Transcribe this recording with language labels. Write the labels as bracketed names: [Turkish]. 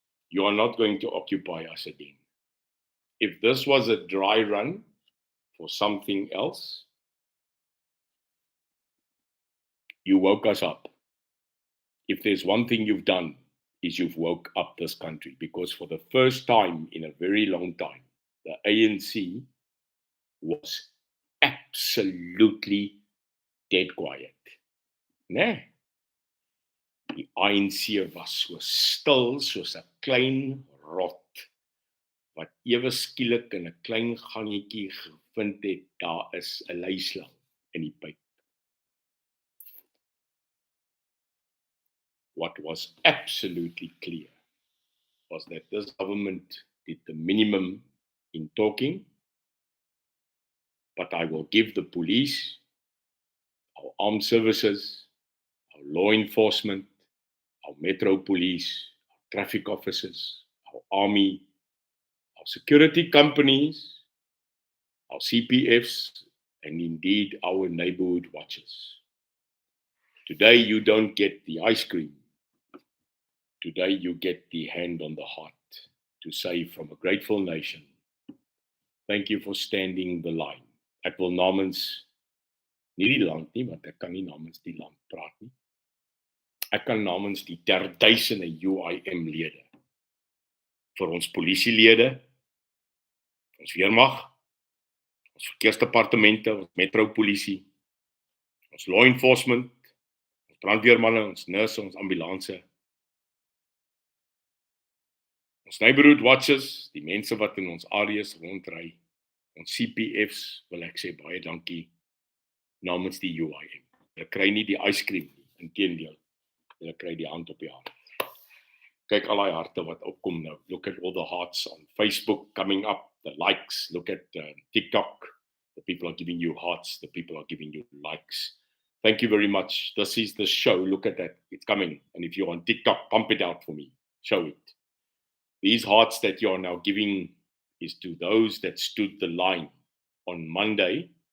[English] You are not going to occupy us again. If this was a dry run for something else, you woke us up. If there's one thing you've done, is you've woke up this country, because for the first time in a very long time, the ANC was absolutely dead quiet. [Afrikaans] Nee. Die ANC was so stil soos 'n klein rot wat ewe skielik in 'n klein gangetjie gevind het daar is 'n luislang in die pyp. [English] What was absolutely clear was that this government did the minimum in talking, but I will give the police, our armed services, our law enforcement, our metro police, our traffic officers, our army, our security companies, our CPFs, and indeed our neighborhood watches. Today you don't get the ice cream. Today you get the hand on the heart to say from a grateful nation, thank you for standing the line. [Afrikaans] Ek wil namens nie die land nie, want ek kan nie namens die land praat nie. Ek kan namens die 1000 UIM lede, vir ons polisielede, ons weermag, ons verkeersdepartemente, ons metropolisie, ons law enforcement, ons brandweermanne, ons nurse, ons ambulanse, ons neighborhood watches, die mense wat in ons areas rondry, ons CPFs, wil ek sê baie dankie namens die UIM. Hulle kry nie die yskriem nie, inteendeel, hulle kry die hand op die hart. Kyk al die harte wat opkom nou. [English] Look at all the hearts on Facebook coming up, the likes. Look at TikTok. The people are giving you hearts. The people are giving you likes. Thank you very much. This is the show. Look at that. It's coming. And if you're on TikTok, pump it out for me. Show it. These hearts that you are now giving is to those that stood the line on Monday.